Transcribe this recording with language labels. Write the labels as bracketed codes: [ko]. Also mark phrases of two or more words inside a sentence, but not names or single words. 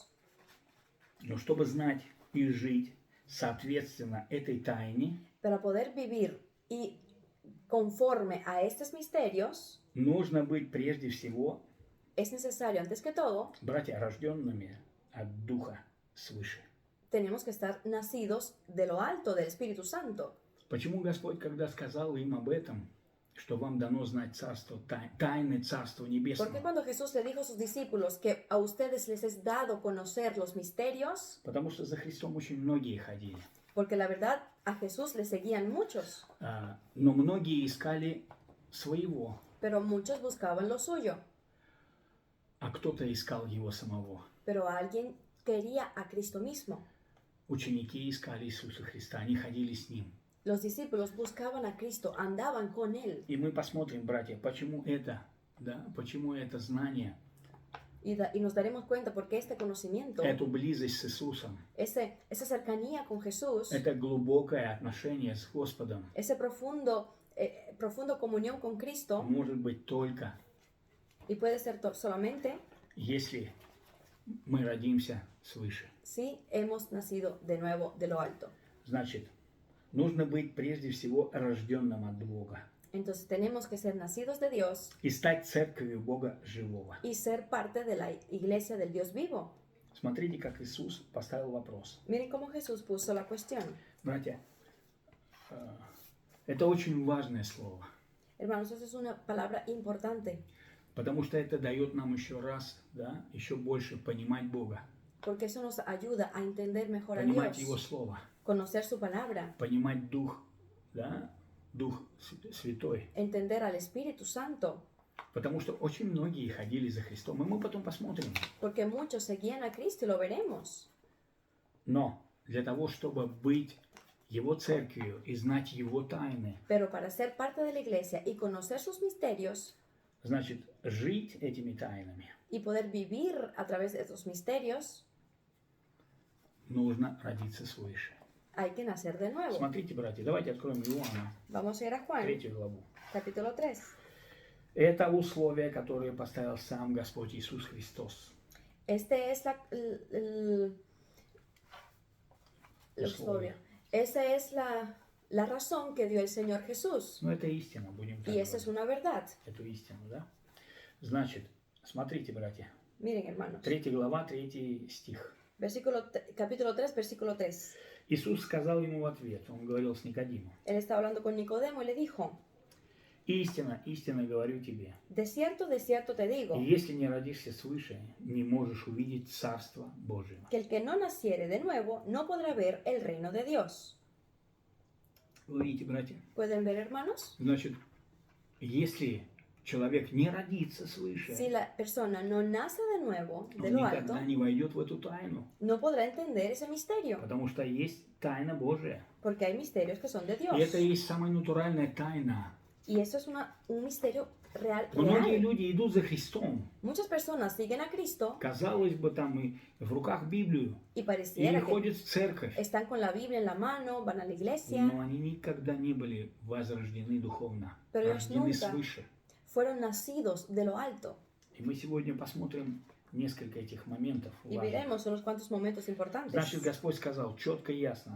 [ru] Но чтобы знать и жить соответственно этой тайне, [es] Para poder vivir y conforme a estos misterios, [ru] нужно быть прежде всего, [es] es necesario, antes que todo, [ru] братья, рожденными от Духа свыше. [es] tenemos que estar nacidos de lo alto, del Espíritu Santo. [ru] Почему Господь, когда сказал им об этом, что вам дано знать царство, тайны Царства [es] Porque [ru] Небесного? [es] cuando Jesús le dijo a sus discípulos que a ustedes les es dado conocer los misterios, [ru] Потому что за Христом очень многие ходили. [es] porque la verdad a Jesús le seguían muchos, [ru] Но многие искали своего, [es] pero muchos buscaban lo suyo, [ru] а кто-то искал Его самого. [es] pero alguien quería a Cristo mismo. [ru] Ученики искали Иисуса Христа, они ходили с Ним. [es] Los discípulos buscaban a Cristo, andaban con Él. [ru] И мы посмотрим, братья, почему это знание, [es] Y nos daremos cuenta porque este conocimiento, [ru] эту близость с Иисусом, [es] esa cercanía con Jesús, [ru] это глубокое отношение с Господом [es] ese profundo comunión con Cristo, [ru] может быть только, [es] y puede ser solamente [ru] если мы родимся свыше. [es] si hemos nacido de nuevo de lo alto. [ru] Значит, нужно быть прежде всего рожденным от Бога [es] Entonces tenemos que ser nacidos de Dios [ru] и стать церковью Бога живого. [es] y ser parte de la iglesia del Dios vivo. [ru] Смотрите, как Иисус поставил вопрос. [es] Miren cómo Jesús puso la cuestión. [ru] Братья, это очень важное слово, [es] Hermanos, eso es una palabra importante, [ru] потому что это дает нам еще раз, еще больше понимать Бога, [es] porque eso nos ayuda a entender mejor a [ru] понимать Его [es] Dios, [ru] Слово, [es] conocer su palabra, [ru] понимать Дух, Дух Святой. [es] entender al Espíritu Santo, [ru] Потому что очень многие ходили за Христом, и мы потом посмотрим. [es] porque muchos seguían a Cristo y lo veremos. [ru] Но для того, чтобы быть Его церковью и знать Его тайны, [es] Pero para ser parte de la iglesia y conocer sus misterios [ru] значит, жить этими тайнами, [es] y poder vivir a través de esos misterios, [ru] нужно родиться свыше. [es] hay que nacer de nuevo. [ru] Смотрите, братья, давайте откроем Иоанна, [es] Vamos a ir a Juan, [ru] 3 главу. [es] capítulo 3. [ru] Это условие, которое поставил сам Господь Иисус Христос. [es] Este es [ru] Условие. [es] Esa es la razón que dio el Señor Jesús. [ru] Ну, это истина, будем так [es] Y esa es [ru] говорить. [es] una verdad. [ru] Эту истину, да? Значит, смотрите, братья, [es] Miren, hermanos. [ru] 3 глава, 3 стих. [es] Capítulo 3, versículo 3. [ru] Иисус сказал ему в ответ, он говорил с Никодимом: [es] Él estaba hablando con Nicodemo y le dijo, [ru] «Истина, истинно говорю тебе, [es] de cierto te digo, [ru] и если не родишься свыше, не можешь увидеть Царство Божие». [es] que el que no naciere de nuevo no podrá ver el reino de Dios. [ru] Вы видите, братья? [es] ¿Pueden ver, hermanos? [ru] Значит, если человек не родится свыше, [es] Si la persona no nace de nuevo, de [ru] он [es] lo alto, [ru] никогда не войдет в эту тайну, [es] no podrá entender ese misterio, [ru] потому что есть тайна Божия. [es] porque hay misterios que son de Dios. [ru] И это и есть самая натуральная тайна. [es] Y eso es un misterio real. [ru] Многие люди идут за Христом. [es] Muchas personas siguen a Cristo [ru] Казалось бы, там и в руках Библию, [es] y [ru] или [es] pareciera que [ru] ходят в церковь, [es] están con la Biblia en la mano, van a la iglesia, [ru] но они никогда не были возрождены духовно, [es] Pero ellos [ru] рождены [es] nunca. [ru] свыше. [es] fueron nacidos de lo alto. [ru] И мы сегодня посмотрим несколько этих моментов [es] Y [ru] важных. [es] veremos unos cuantos momentos importantes. [ru] Значит, Господь сказал четко и ясно: